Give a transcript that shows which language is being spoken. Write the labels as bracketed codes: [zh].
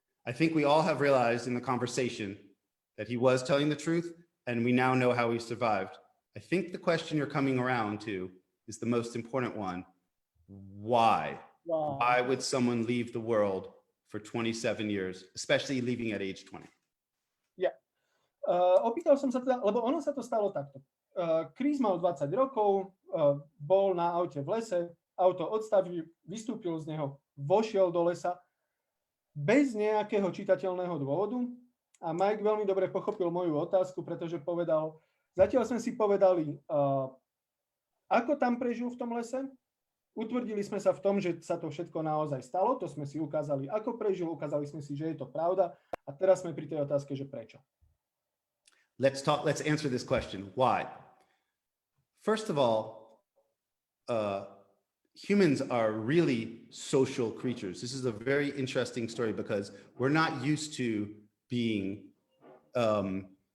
[en] I think we all have realized in the conversation that he was telling the truth, and we now know how he survived. I think the question you're coming around to is the most important one. Why? Why would someone leave the world for 27 years, especially leaving at age 20? [sk] Yeah. Opýtal som sa teda, lebo ono sa to stalo takto. Chris mal 20 rokov, bol na aute v lese, auto odstavil, vystúpil z neho, vošiel do lesa bez nejakého čitateľného dôvodu a Mike veľmi dobre pochopil moju otázku, pretože povedal, zatiaľ sme si povedali, ako tam prežil v tom lese, utvrdili sme sa v tom, že sa to všetko naozaj stalo, to sme si ukázali, ako prežil, ukázali sme si, že je to pravda a teraz sme pri tej otázke, že prečo. [en] Let's answer this question. Why? First of all, humans are really social creatures. This is a very interesting story because we're not used to being alone.